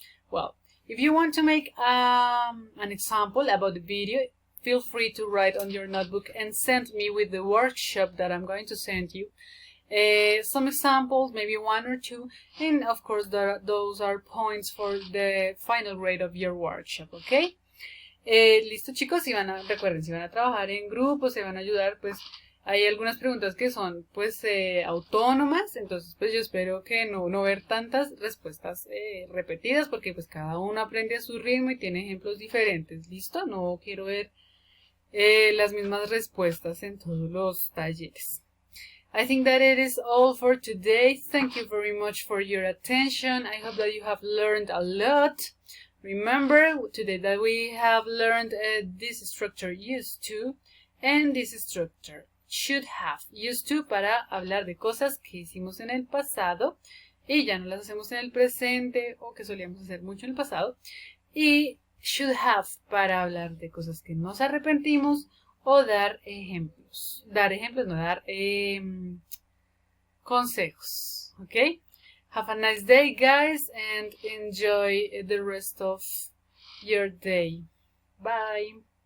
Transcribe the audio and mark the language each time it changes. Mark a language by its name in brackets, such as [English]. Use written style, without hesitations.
[English] Well, if you want to make an example about the video, feel free to write on your notebook and send me with the workshop that I'm going to send you. Some examples, maybe 1 or 2, and of course those are points for the final grade of your workshop, ¿ok? [Spanish] Listo, chicos, recuerden, si van a trabajar en grupo, se van a ayudar, pues hay algunas preguntas que son pues autónomas, entonces pues yo espero que no ver tantas respuestas repetidas, porque pues cada uno aprende a su ritmo y tiene ejemplos diferentes. ¿Listo? No quiero ver las mismas respuestas en todos los talleres. [English] I think that it is all for today. Thank you very much for your attention. I hope that you have learned a lot. Remember today that we have learned this structure used to and this structure should have. [Spanish] Used to para hablar de cosas que hicimos en el pasado y ya no las hacemos en el presente o que solíamos hacer mucho en el pasado. Y should have para hablar de cosas que nos arrepentimos o dar ejemplos. Dar ejemplos, no dar consejos. ¿Ok? [English] Have a nice day, guys, and enjoy the rest of your day. Bye.